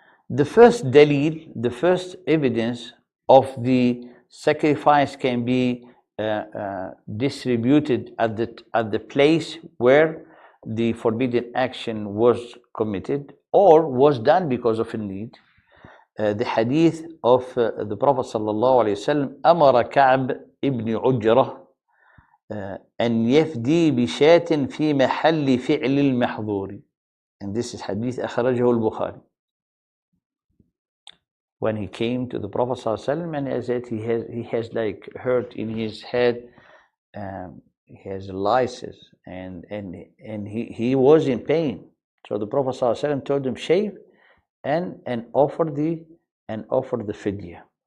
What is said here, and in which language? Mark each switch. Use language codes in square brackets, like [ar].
[en] The first dalil, the first evidence of the sacrifice can be distributed at the place where the forbidden action was committed or was done because of a need. The hadith of the Prophet sallallahu alaihi wasallam, [ar] أمر كعب ابن عجرة أن يفدي بشاة في محل فعل المحظور. [en] And this is hadith [ar] أخرجه البخاري. [en] When he came to the Prophet ﷺ and as that he has like hurt in his head, he has lysis, and he was in pain. So the Prophet ﷺ told him shave and offer the fidya.